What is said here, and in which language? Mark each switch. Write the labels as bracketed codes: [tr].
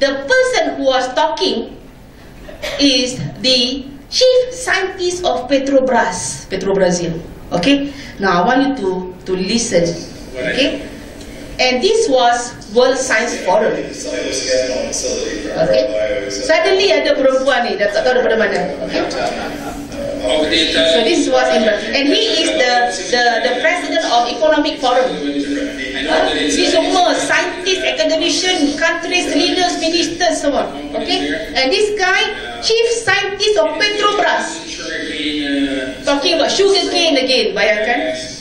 [en] The person who was talking is the chief scientist of Petrobrazil. Okay? Now I want you to listen. Okay? And this was World Science Forum. Okay? [ms] Suddenly ada perempuan ni, dah tak tahu daripada mana. [en] Okay? So this was in, and he is the president of Economic Forum. [ms] Ini semua [en] scientists, academicians, countries, leaders, ministers [ms] semua. Okay? [en] And this guy, chief scientist of Petrobras, talking about sugar cane again. [ms] Bayangkan.